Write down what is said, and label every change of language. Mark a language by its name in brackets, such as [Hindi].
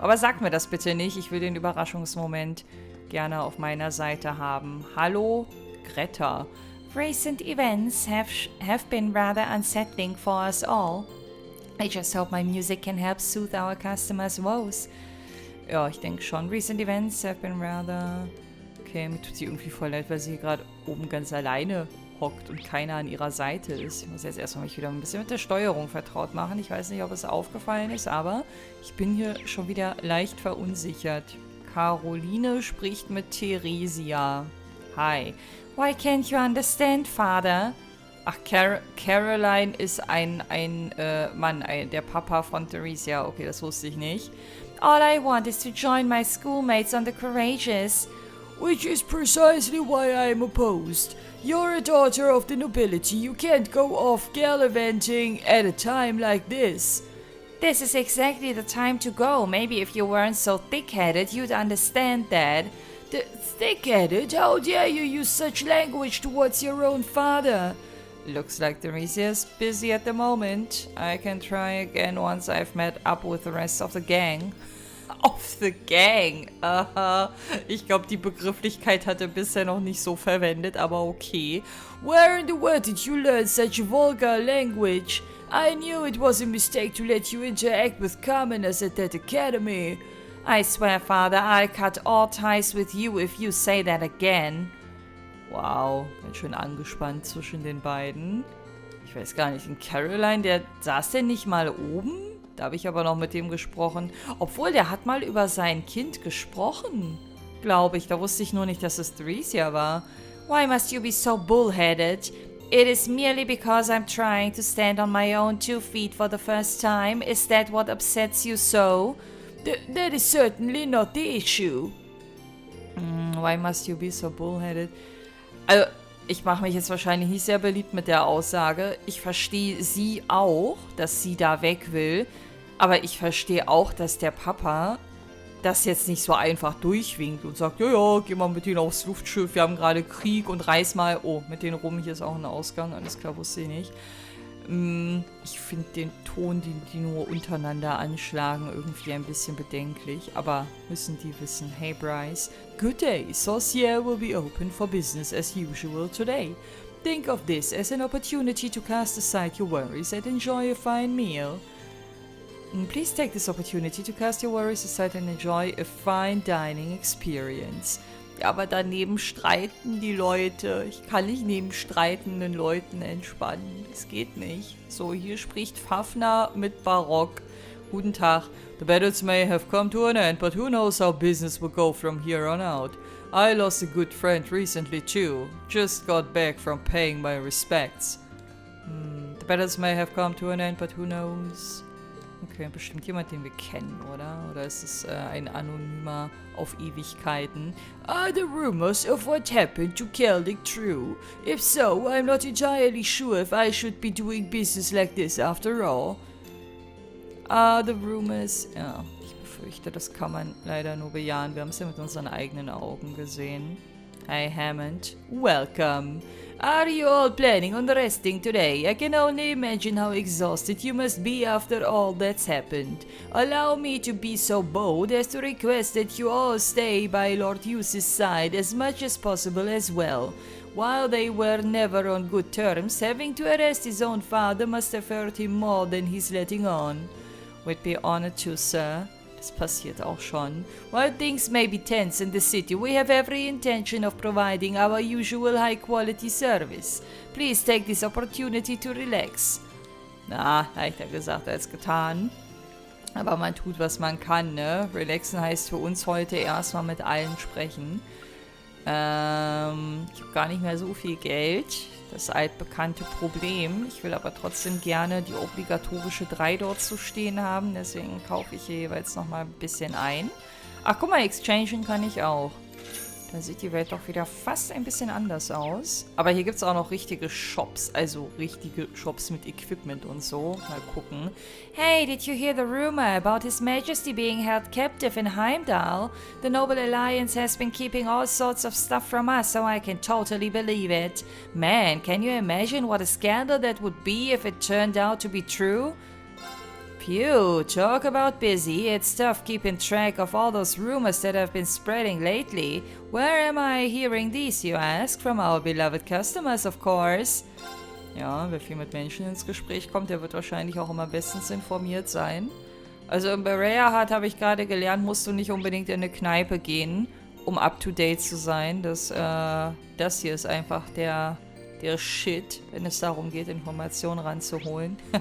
[German] Aber sag mir das bitte nicht, ich will den Überraschungsmoment gerne auf meiner Seite haben. Hallo, Greta. [English] Recent events have been rather unsettling for us all. I just hope my music can help soothe our customers' woes. [German] Ja, ich denke schon. [English] Recent events have been rather... [German] Okay, mir tut sie irgendwie voll leid, weil sie hier gerade oben ganz alleine hockt und keiner an ihrer Seite ist. Ich muss jetzt erstmal mich wieder ein bisschen mit der Steuerung vertraut machen. Ich weiß nicht, ob es aufgefallen ist, aber ich bin hier schon wieder leicht verunsichert. Caroline spricht mit Theresia. [English] Hi. Why can't you understand, Father? [German] Ach, Caroline ist ein Mann, der Papa von Theresia. Okay, das wusste ich nicht. [English] All I want is to join my schoolmates on the Courageous. Which is precisely why I am opposed. You're a daughter of the nobility. You can't go off gallivanting at a time like this. This is exactly the time to go. Maybe if you weren't so thick-headed, you'd understand that. Thick-headed? How dare you use such language towards your own father? Looks like Theresia's busy at the moment. I can try again once I've met up with the rest of the gang. Of the gang. Aha. [German] Ich glaube, die Begrifflichkeit hat er bisher noch nicht so verwendet, aber okay. [English] Where in the world did you learn such vulgar language? I knew it was a mistake to let you interact with commoners at that academy. I swear, Father, I'll cut all ties with you if you say that again. [German] Wow, ganz schön angespannt zwischen den beiden. Ich weiß gar nicht, in Caroline, saß der nicht mal oben? Da habe ich aber noch mit dem gesprochen. Obwohl, der hat mal über sein Kind gesprochen. Glaube ich. Da wusste ich nur nicht, dass es Theresia war. [English] Why must you be so bullheaded? It is merely because I'm trying to stand on my own 2 feet for the first time. Is that what upsets you so? That is certainly not the issue. Why must you be so bullheaded? [German] Also, ich mache mich jetzt wahrscheinlich nicht sehr beliebt mit der Aussage. Ich verstehe sie auch, dass sie da weg will. Aber ich verstehe auch, dass der Papa das jetzt nicht so einfach durchwinkt und sagt, ja, ja, geh mal mit denen aufs Luftschiff, wir haben gerade Krieg und reiß mal... Oh, mit denen rum, hier ist auch ein Ausgang, alles klar, wusste ich nicht. Ich finde den Ton, den die nur untereinander anschlagen, irgendwie ein bisschen bedenklich. Aber müssen die wissen, [English] hey Bryce, good day, Saucier will be open for business as usual today. Think of this as an opportunity to cast aside your worries and enjoy a fine meal. Please take this opportunity to cast your worries aside and enjoy a fine dining experience. [German] Ja, aber daneben streiten die Leute. Ich kann nicht neben streitenden Leuten entspannen. Das geht nicht. So, hier spricht Fafner mit Barock. Guten Tag. [English] The battles may have come to an end, but who knows how business will go from here on out. I lost a good friend recently too. Just got back from paying my respects. The battles may have come to an end, but who knows... [German] Okay, bestimmt jemand, den wir kennen, oder? Oder ist es ein Anonymer auf Ewigkeiten? [English] Are the rumors of what happened to Celtic true? If so, I'm not entirely sure if I should be doing business like this after all. Are the rumors... [German] Ja, ich befürchte, das kann man leider nur bejahen. Wir haben es ja mit unseren eigenen Augen gesehen. [English] Hey Hammond, welcome. Are you all planning on resting today? I can only imagine how exhausted you must be after all that's happened. Allow me to be so bold as to request that you all stay by Lord Hugh's side as much as possible as well. While they were never on good terms, having to arrest his own father must have hurt him more than he's letting on. We'd be honored to, sir. [German] Das passiert auch schon. [English] While things may be tense in the city, we have every intention of providing our usual high-quality service. Please take this opportunity to relax. [German] Na, leichter gesagt als getan. Aber man tut, was man kann, ne? Relaxen heißt für uns heute erstmal mit allen sprechen. Ich habe gar nicht mehr so viel Geld. Das altbekannte Problem. Ich will aber trotzdem gerne die obligatorische 3 dort zu stehen haben. Deswegen kaufe ich hier jeweils nochmal ein bisschen ein. Ach, guck mal, exchangen kann ich auch. Da sieht die Welt doch wieder fast ein bisschen anders aus. Aber hier gibt es auch noch richtige Shops. Also richtige Shops mit Equipment und so. Mal gucken. [English] Hey, did you hear the rumor about His Majesty being held captive in Heimdall? The Noble Alliance has been keeping all sorts of stuff from us, so I can totally believe it. Man, can you imagine what a scandal that would be if it turned out to be true? Phew, talk about busy. It's tough keeping track of all those rumors that have been spreading lately. Where am I hearing these, you ask? From our beloved customers, of course. [German] Ja, wer viel mit Menschen ins Gespräch kommt, der wird wahrscheinlich auch immer bestens informiert sein. Also im Berea Hut habe ich gerade gelernt, musst du nicht unbedingt in eine Kneipe gehen, um up-to-date zu sein. Das hier ist einfach der Shit, wenn es darum geht, Informationen ranzuholen.